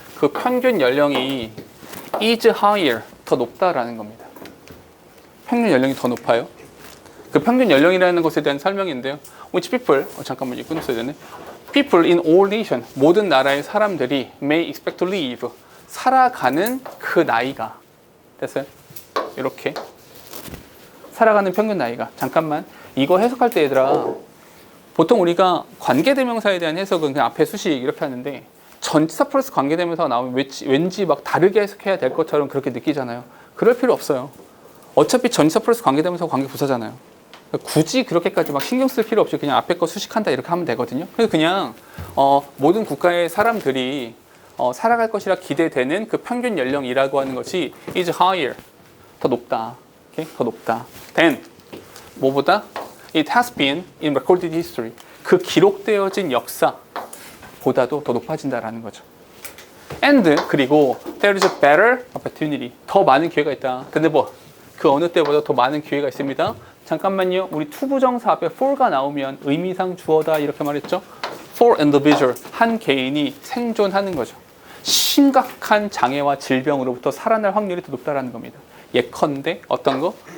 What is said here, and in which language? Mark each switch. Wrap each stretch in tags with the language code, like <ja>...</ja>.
<ko>그 평균 연령이</ko> <en>is higher,</en> <ko>더 높다라는 겁니다. 평균 연령이 더 높아요. 그 평균 연령이라는 것에 대한 설명인데요.</ko> <en>Which people,</en> <ko>잠깐만 이거 끊었어야 되네.</ko> <en>People in all nations,</en> <ko>모든 나라의 사람들이</ko> <en>may expect to live,</en> <ko>살아가는 그 나이가, 됐어요? 이렇게 살아가는 평균 나이가. 잠깐만, 이거 해석할 때 얘들아, 보통 우리가 관계대명사에 대한 해석은 그냥 앞에 수식 이렇게 하는데 전치사 플러스 관계대명사가 나오면 왠지 막 다르게 해석해야 될 것처럼 그렇게 느끼잖아요. 그럴 필요 없어요. 어차피 전치사 플러스 관계대명사가 관계부사잖아요. 굳이 그렇게까지 막 신경 쓸 필요 없이 그냥 앞에 거 수식한다 이렇게 하면 되거든요. 그래서 그냥 모든 국가의 사람들이 살아갈 것이라 기대되는 그 평균 연령이라고 하는 것이</ko> <en>is higher,</en> <ko>더 높다. 오케이? 더 높다.</ko> <en>Then</en> <ko>뭐보다?</ko> <en>It has been in recorded history.</en> <ko>그 기록되어진 역사보다도 더 높아진다라는 거죠.</ko> <en>And</en> <ko>그리고</ko> <en>there is a better opportunity.</en> <ko>더 많은 기회가 있다. 근데 그 어느 때보다 더 많은 기회가 있습니다. 잠깐만요. 우리 투부정사 앞에 for가 나오면 의미상 주어다 이렇게 말했죠.</ko> <en>For individual,</en> <ko>한 개인이 생존하는 거죠. 심각한 장애와 질병으로부터 살아날 확률이 더 높다라는 겁니다. 예컨대 어떤 거?</ko>